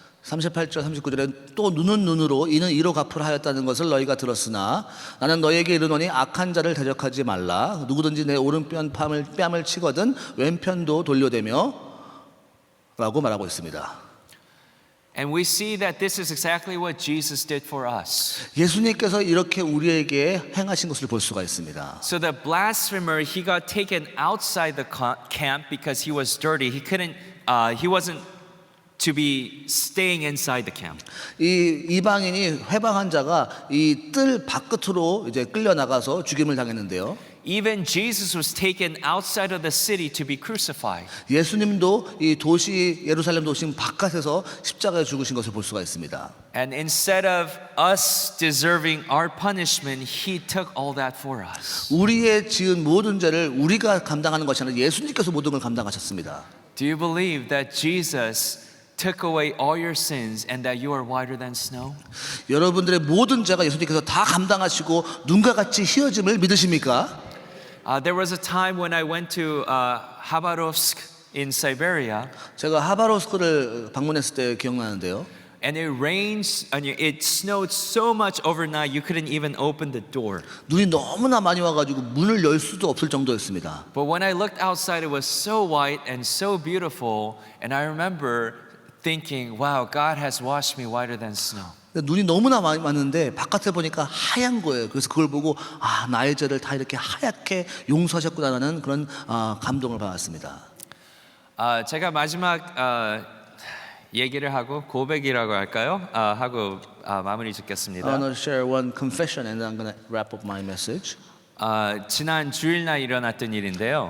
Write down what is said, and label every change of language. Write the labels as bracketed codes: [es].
[ko] 38절 39절에 또 눈은 눈으로 이는 이로 갚으라 하였다는 것을 너희가 들었으나 나는 너희에게 이르노니 악한 자를 대적하지 말라 누구든지 내 오른편 뺨을 치거든 왼편도 돌려대며 라고 말하고 있습니다. [en] And we see that this is exactly what Jesus did for us. [ko] 예수님께서 이렇게 우리에게 행하신 것을 볼 수가 있습니다. [en] So the blasphemer, he got taken outside the camp because he was dirty. He wasn't to be staying inside the camp. [ko] 이 이방인이 회방한 자가 이 뜰 바깥으로 이제 끌려 나가서 죽임을 당했는데요. [en] Even Jesus was taken outside of the city to be crucified. [ko] 예수님도 이 도시 예루살렘 도시 바깥에서 십자가에 죽으신 것을 볼 수가 있습니다. [en] And instead of us deserving our punishment, he took all that for us. [ko] 우리의 지은 모든 죄를 우리가 감당하는 것이 아니라 예수님께서 모든 걸 감당하셨습니다. [en] Do you believe that Jesus took away all your sins and that you are whiter than snow? [ko] 여러분들의 모든 죄가 예수님께서 다 감당하시고 눈과 같이 희어짐을 믿으십니까? [en] There was a time when I went to Khabarovsk in Siberia, [ko] 제가 하바로스크를 방문했을 때 기억나는데요. [en] and it snowed so much overnight you couldn't even open the door. [ko] 눈이 너무나 많이 와가지고 문을 열 수도 없을 정도였습니다. [en] But when I looked outside, it was so white and so beautiful, and I remember thinking, wow, God has washed me whiter than snow. [ko] 눈이 너무나 많이 왔는데 바깥에 보니까 하얀 거예요. 그래서 그걸 보고 나의 죄를 다 이렇게 하얗게 용서하셨구나라는 그런 감동을 받았습니다. 제가 마지막 얘기를 하고 고백이라고 할까요? 하고 마무리 짓겠습니다. [en] I want to share one confession and I'm going to wrap up my message. [ko] 지난 주일날 일어났던 일인데요.